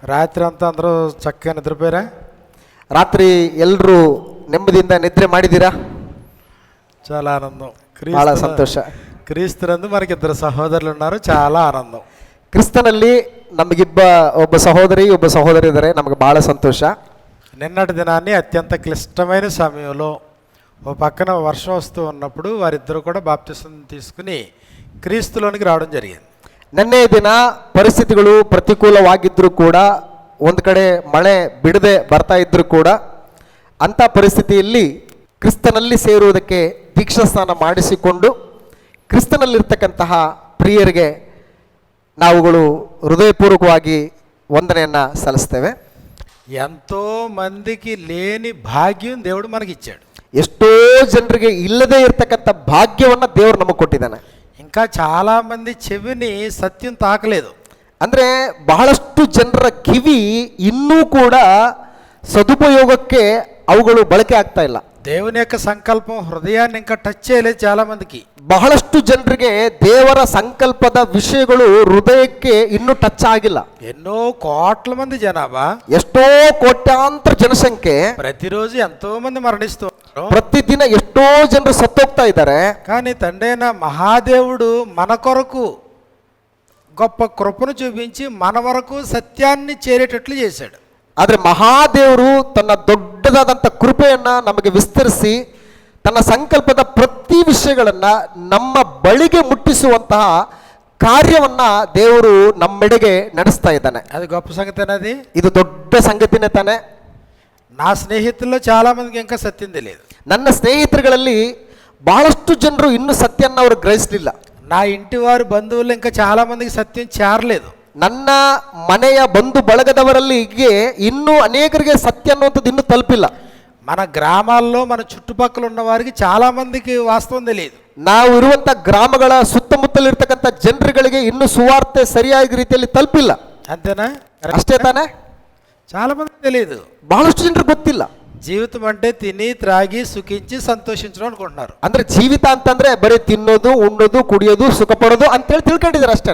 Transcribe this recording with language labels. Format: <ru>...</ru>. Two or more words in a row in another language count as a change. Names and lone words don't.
<te>రాత్రి అంత అంద్రు చక్క నిద్రపేర.</te> <kn>ರಾತ್ರಿ ಎಲ್ಲರೂ ನೆಮ್ಮದಿಯಿಂದ ನಿದ್ರೆ ಮಾಡಿದ್ದೀರಾ?</kn> <te>చాలా ఆనందం. చాలా సంతోష. క్రీస్తునందు మనకిద్దరు సహోదరులు ఉన్నారు, చాలా ఆనందం.</te> <kn>ಕ್ರಿಸ್ತನಲ್ಲಿ ಒಬ್ಬ ಸಹೋದರಿ ಇದ್ದಾರೆ, ನಮಗೆ ಬಹಳ ಸಂತೋಷ.</kn> <te>నిన్నటి దినాన్ని అత్యంత క్లిష్టమైన సమయంలో ఓ పక్కన వర్షం వస్తూ ఉన్నప్పుడు వారిద్దరూ కూడా బాప్తిసం తీసుకుని క్రీస్తులోనికి రావడం జరిగింది.</te> <kn>ನಿನ್ನೆ ದಿನ ಪರಿಸ್ಥಿತಿಗಳು ಪ್ರತಿಕೂಲವಾಗಿದ್ದರೂ ಕೂಡ, ಒಂದು ಕಡೆ ಮಳೆ ಬಿಡದೆ ಬರ್ತಾ ಇದ್ದರೂ ಕೂಡ, ಅಂಥ ಪರಿಸ್ಥಿತಿಯಲ್ಲಿ ಕ್ರಿಸ್ತನಲ್ಲಿ ಸೇರುವುದಕ್ಕೆ ದೀಕ್ಷಾ ಸ್ನಾನ ಮಾಡಿಸಿಕೊಂಡು ಕ್ರಿಸ್ತನಲ್ಲಿರ್ತಕ್ಕಂತಹ ಪ್ರಿಯರಿಗೆ ನಾವುಗಳು ಹೃದಯಪೂರ್ವಕವಾಗಿ ವಂದನೆಯನ್ನು ಸಲ್ಲಿಸ್ತೇವೆ.</kn> <te>ఎంతో మందికి లేని భాగ్యం దేవుడు మనకిచ్చాడు.</te> <kn>ಎಷ್ಟೋ ಜನರಿಗೆ ಇಲ್ಲದೇ ಇರತಕ್ಕಂಥ ಭಾಗ್ಯವನ್ನು ದೇವರು ನಮಗೆ ಕೊಟ್ಟಿದ್ದಾನೆ.</kn> <te>ఇంకా చాలామంది చెవిని సత్యం తాకలేదు.</te> <kn>ಅಂದರೆ ಬಹಳಷ್ಟು ಜನರ ಕಿವಿ ಇನ್ನೂ ಕೂಡ ಸದುಪಯೋಗಕ್ಕೆ ಅವುಗಳು ಬಳಕೆ ಆಗ್ತಾ ಇಲ್ಲ.</kn> <te>దేవుని యొక్క సంకల్పం హృదయాన్ని ఇంకా టచ్ చేయలేదు చాలా మందికి.</te> <kn>ಬಹಳಷ್ಟು ಜನರಿಗೆ ದೇವರ ಸಂಕಲ್ಪದ ವಿಷಯಗಳು ಹೃದಯಕ್ಕೆ ಇನ್ನೂ ಟಚ್ ಆಗಿಲ್ಲ.</kn> <te>ఎన్నో కోట్ల మంది జనాభా,</te> <kn>ಎಷ್ಟೋ ಕೋಟ್ಯಾಂತರ ಜನಸಂಖ್ಯೆ,</kn> <te>ప్రతిరోజు ఎంతో మంది మరణిస్తున్నారు,</te> <kn>ಪ್ರತಿದಿನ ಎಷ್ಟೋ ಜನರು ಸತ್ತೋಗ್ತಾ ಇದ್ದಾರೆ.</kn> <te>కానీ తండ్రైన మహాదేవుడు మన కొరకు గొప్ప కృపను చూపించి మన వరకు సత్యాన్ని చేరేటట్లు చేశాడు.</te> <kn>ಆದರೆ ಮಹಾದೇವರು ತನ್ನ ದೊಡ್ಡದಾದಂಥ ಕೃಪೆಯನ್ನು ನಮಗೆ ವಿಸ್ತರಿಸಿ ತನ್ನ ಸಂಕಲ್ಪದ ಪ್ರತಿ ವಿಷಯಗಳನ್ನು ನಮ್ಮ ಬಳಿಗೆ ಮುಟ್ಟಿಸುವಂತಹ ಕಾರ್ಯವನ್ನು ದೇವರು ನಮ್ಮೆಡೆಗೆ ನಡೆಸ್ತಾ ಇದ್ದಾನೆ.</kn> <te>అది గొప్ప సంగతేనది.</te> <kn>ಇದು ದೊಡ್ಡ ಸಂಗತಿನೇ ತಾನೆ.</kn> <te>నా స్నేహితుల్లో చాలా మందికి ఇంకా సత్యం తెలియదు.</te> <kn>ನನ್ನ ಸ್ನೇಹಿತರುಗಳಲ್ಲಿ ಬಹಳಷ್ಟು ಜನರು ಇನ್ನೂ ಸತ್ಯವನ್ನು ಅವರು ಗ್ರಹಿಸಲಿಲ್ಲ.</kn> <te>నా ఇంటి వారి బంధువులు ఇంకా చాలా మందికి సత్యం చేరలేదు.</te> <kn>ನನ್ನ ಮನೆಯ ಬಂಧು ಬಳಗದವರಲ್ಲಿ ಇನ್ನೂ ಅನೇಕರಿಗೆ ಸತ್ಯ ಅನ್ನುವಂಥದ್ದು ಇನ್ನೂ ತಲುಪಿಲ್ಲ.</kn> <te>మన గ్రామాల్లో మన చుట్టుపక్కల ఉన్న వారికి చాలా మందికి వాస్తవం తెలియదు.</te> <kn>ನಾವು ಇರುವಂಥ ಗ್ರಾಮಗಳ ಸುತ್ತಮುತ್ತಲಿರ್ತಕ್ಕಂಥ ಜನರುಗಳಿಗೆ ಇನ್ನೂ ಸುವಾರ್ತೆ ಸರಿಯಾದ ರೀತಿಯಲ್ಲಿ ತಲುಪಿಲ್ಲ.</kn> <te>అంతేనా?</te> <kn>ಅಷ್ಟೇ ತಾನೆ?</kn> <te>చాలా మందికి తెలియదు.</te> <kn>ಬಹಳಷ್ಟು ಜನರಿಗೆ ಗೊತ್ತಿಲ್ಲ.</kn> <te>జీవితం అంటే తిని త్రాగి సుఖించి సంతోషించడం అనుకుంటున్నారు.</te> <kn>ಅಂದ್ರೆ ಜೀವಿತ ಅಂತಂದ್ರೆ ಬರೀ ತಿನ್ನೋದು, ಉಣ್ಣೋದು, ಕುಡಿಯೋದು, ಸುಖ ಪಡೋದು ಅಂತೇಳಿ ತಿಳ್ಕೊಂಡಿದ್ದಾರೆ ಅಷ್ಟೇನೆ.</kn>